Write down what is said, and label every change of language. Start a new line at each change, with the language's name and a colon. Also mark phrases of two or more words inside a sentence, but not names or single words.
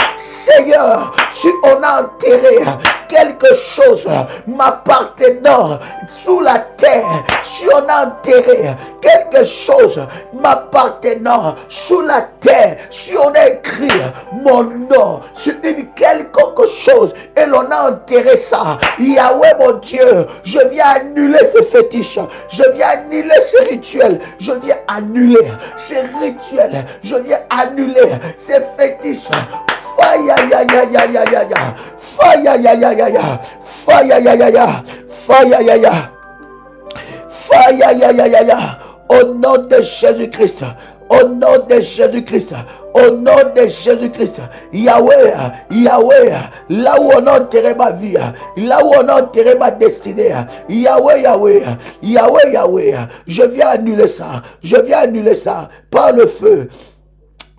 French: Seigneur, si on a enterré quelque chose m'appartenant sous la terre, si on a enterré quelque chose m'appartenant sous la terre, si on a écrit mon nom sur une quelconque chose et l'on a enterré ça, Yahweh mon Dieu, je viens annuler ces fétiches, je viens annuler ces rituels, je viens annuler ces rituels, je viens annuler ces fétiches.
English: Fire, ya, ya, ya, ya, ya, ya. Fire, ya, ya, ya, ya. Fire, ya, ya, ya. Fire, ya, ya. Fire, ya, ya, ya, ya.
French: Au nom de Jésus-Christ, au nom de Jésus-Christ, au nom de Jésus-Christ, Yahweh, Yahweh, là où on a enterré ma vie, là où on a enterré ma destinée, Yahweh, Yahweh, Yahweh, Yahweh, je viens annuler ça par le feu.